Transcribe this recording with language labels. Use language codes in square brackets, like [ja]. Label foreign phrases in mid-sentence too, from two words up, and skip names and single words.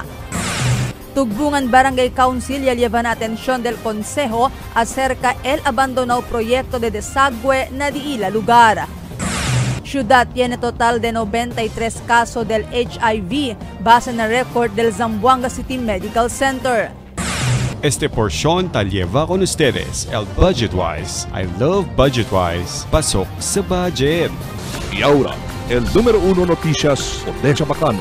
[cbk] Tugbungan Barangay Council ya llevan atención del Consejo acerca el abandonado proyecto de desagüe na diila lugar. Ciudad tiene total de 93 casos del HIV base na record del Zamboanga City Medical Center. Este porción te lleva con ustedes el Budgetwise. [en] I love Budgetwise. [tl] Pasok sa budget. [cbk] Y ahora, el número 1 noticias de Chabacano.